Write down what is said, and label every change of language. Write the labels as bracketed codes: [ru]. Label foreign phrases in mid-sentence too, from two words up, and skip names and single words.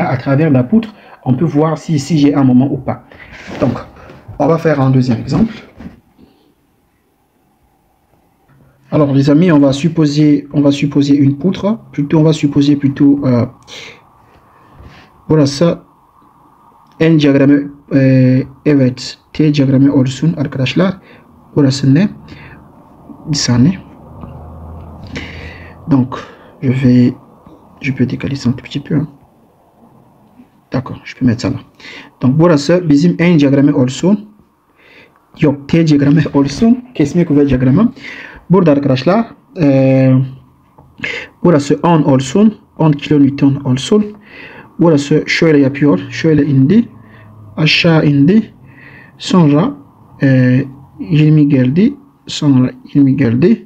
[fr] À travers la poutre, on peut voir si j'ai un moment ou pas. Donc, on va faire un deuxième exemple. Alors les amis, on va supposer une poutre, on va supposer plutôt voilà ça [tr] N diyagramı evet T diyagramı olsun arkadaşlar. Burası ne? Bir saniye. [fr] Donc je peux décaler ça un tout petit peu. Hein. D'accord, je peux mettre ça là. [tr] Donc burası bizim N diyagramı olsun. Yok, T diyagramı olsun. Kesme kuvvet diyagramı. Burada arkadaşlar burası 10 olsun, 10 kilonewton olsun. Burası şöyle yapıyor, şöyle indi, aşağı indi, sonra 20 geldi, sonra 20 geldi.